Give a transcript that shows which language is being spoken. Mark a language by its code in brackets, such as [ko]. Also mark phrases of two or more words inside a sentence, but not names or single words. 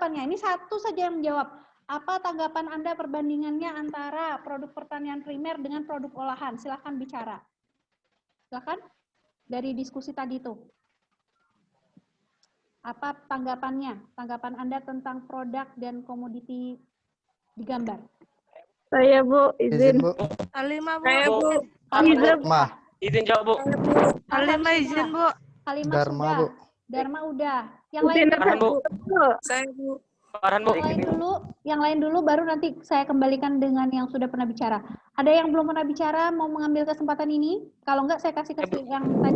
[id] Ini satu saja yang menjawab. Apa tanggapan Anda perbandingannya antara produk pertanian primer dengan produk olahan? Silahkan bicara. Silahkan. Dari diskusi tadi itu. Apa tanggapannya? Tanggapan Anda tentang produk dan komoditi digambar? Saya, Bu, izin. Bu. Halimah, Bu. Saya, Bu. Izin. Mah. Izin jawab, Bu. Halimah izin, Bu. Halimah Dharma, sudah. Bu. Dharma udah. Yang lain Farhan, Bu. Saya, Bu. Farhan, Bu. Yang lain dulu baru nanti saya kembalikan dengan yang sudah pernah bicara. Ada yang belum pernah bicara mau mengambil kesempatan ini? Kalau enggak saya kasih ke yang tadi.